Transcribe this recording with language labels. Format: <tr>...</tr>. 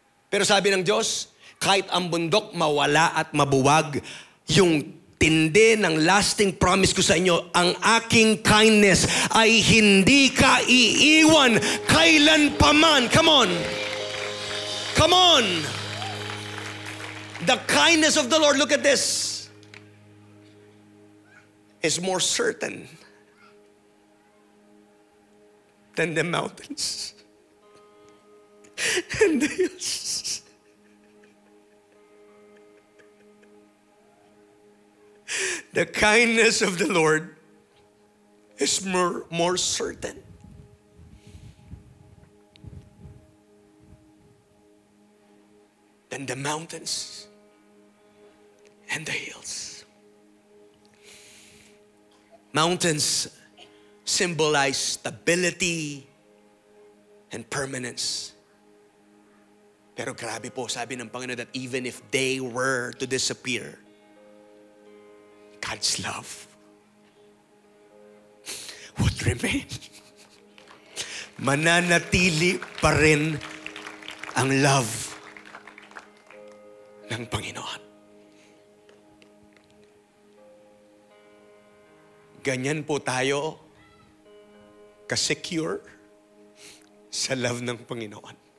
<tl>Pero sabi ng Diyos, kahit ang bundok mawala at mabuwag, yung tindi ng lasting promise ko sa inyo, ang aking kindness ay hindi ka iiwan kailan paman.</tl> <en>Come on. Come on. The kindness of the Lord, look at this, is more certain than the mountains and the hills. The kindness of the Lord is more certain than the mountains and the hills. Mountains symbolize stability and permanence.</en> <tl>Pero grabe po, sabi ng Panginoon,</tl> <en>that even if they were to disappear, God's love would remain.</en> <tl>Mananatili pa rin ang love ng Panginoon. Ganyan po tayo ka-secure sa love ng Panginoon.</tl>